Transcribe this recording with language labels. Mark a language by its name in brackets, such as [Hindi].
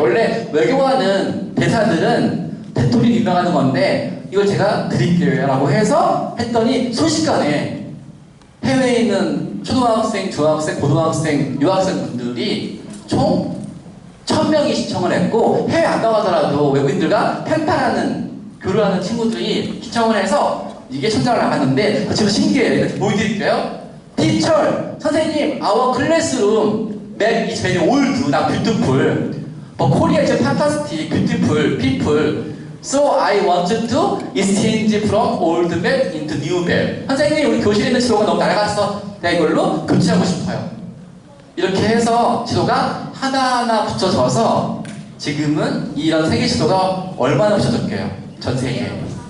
[Korean] 원래 외교관은 대사들은 대통령이 임명하는 건데 이걸 제가 드릴게요 라고 해서 했더니 순식간에 해외에 있는 초등학생, 중학생, 고등학생, 유학생 분들이 총 1000명이 시청을 했고 해외 안 나가더라도 외국인들과 펜팔하는 교류하는 친구들이 시청을 해서 이게 1000장을 나갔는데 지금 신기해요. 이렇게 보여드릴게요. [English] Teacher, [Korean] 선생님, [English] our classroom map is very old, not beautiful. But Korea is fantastic, beautiful people. So I want to exchange from old map into new map. [Korean] 선생님, 우리 교실에 있는 지도가 너무 낡았어. 내가 이걸로 교체하고 싶어요. 이렇게 해서 지도가 하나하나 붙여져서 지금은 이런 세계 지도가 얼마나 붙여졌게요? 전 세계에.